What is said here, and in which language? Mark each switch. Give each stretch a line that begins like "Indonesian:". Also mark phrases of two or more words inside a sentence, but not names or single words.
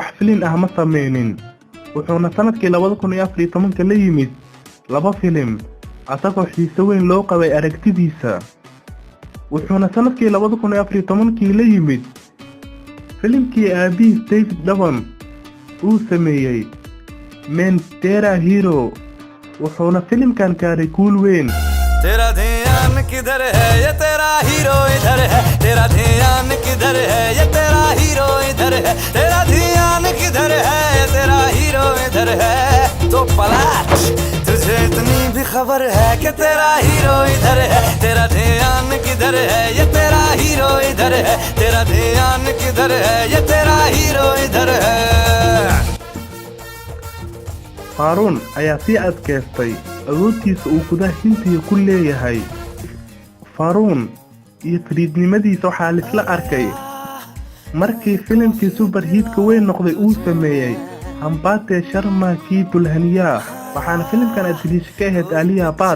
Somali: filim ah ma sameynin, wuxuuna sanadkii 2014 la yimid 2 filim asagoo xiiso weyn loo qabay aragtidiisa. wuxuuna sanadkii 2014 la yimid filimkii aabihiis David Dhawan uu sameeyay Men Tera Hero, wuxuuna filimkan gaaray guul weyn.
Hindi: तेरा ध्यान किधर है ये तेरा हीरो इधर है, तेरा ध्यान किधर है ये तेरा हीरो इधर है, तेरा ध्यान किधर है ये तेरा हीरो इधर है। तो पलट तुझे इतनी भी खबर है कि तेरा हीरो इधर है, तेरा ध्यान किधर है ये तेरा हीरो इधर है, तेरा ध्यान किधर है ये तेरा हीरो इधर है।
Somali: Faaruun ayaa sii adkaystay awoodtiisa uu gudaha Hindiya ku leeyahay. Faaruun iyo fariidnimadiisa waxaa la isla arkay markii filimkii super hiitka weyn noqday uu sameeyay Hambate Sharma Ki Dulhaniya waxaana filimkan atiriisha ka ahayd Alia Bhatt.